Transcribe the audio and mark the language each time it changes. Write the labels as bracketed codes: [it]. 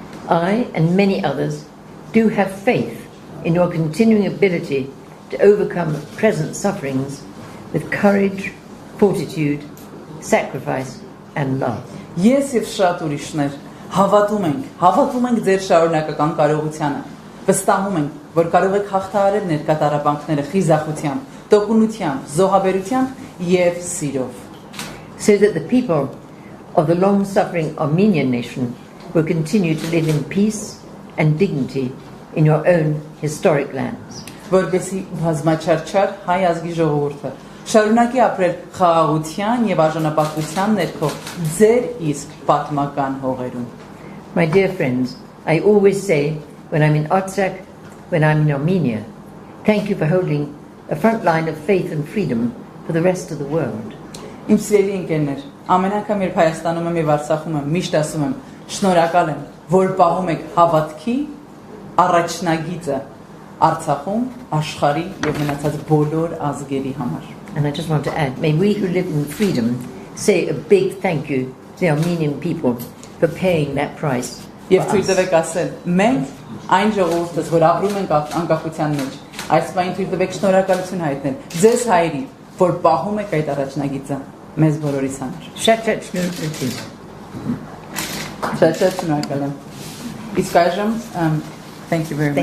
[en] I and many others do have faith in your continuing ability to overcome present sufferings with courage, fortitude, sacrifice and love. [hy] Ես եւ շատ ուրիշներ հավատում ենք ձեր շարունակական կարողությանը, վստահում ենք, որ կարող եք հաղթահարել ներկա տառապանքները խիզախությամբ, տոկունությամբ, զոհաբերությամբ եւ սիրով. [en] So that the people of the long-suffering Armenian nation will continue to live in peace and dignity in your own historic lands. [hy] Որպեսզի բազմաչարչար հայ ազգի ժողովուրդը շարունակի ապրել խաղաղության եւ արժանապատվության ներքո ձեր իսկ պատմական հողերում. [en] My dear friends, I always say when I'm in Artsakh, when I'm in Armenia, thank you for holding a front line of faith and freedom for the rest of the world. [hy] Իմ սիրելի ընկերներ, ամեն անգամ երբ Հայաստանում եմ եւ Արցախում եմ, միշտ ասում եմ, շնորհակալ եմ, որ պահում եք հավատքի առաջնագիծը Արցախում, աշխարհի եւ մնացած բոլոր ազգերի համար. [en] And I just want to add, may we who live in freedom say a big thank you to the Armenian people for paying that price. [hy] Եվ թույլ տվեք ասել, մենք այն ժողովուրդս, որ ապրում ենք անկախության մեջ, այս բանին թույլ տվեք շնորհակալություն հայտնել ձեզ հայերի, որ պահում եք այդ առաջնագիծը մեզ բոլորիս համար։ Շատ շնորհակալ։ Շատ շնորհակալ եմ։ Իսկ այժմ [en] thank you very much.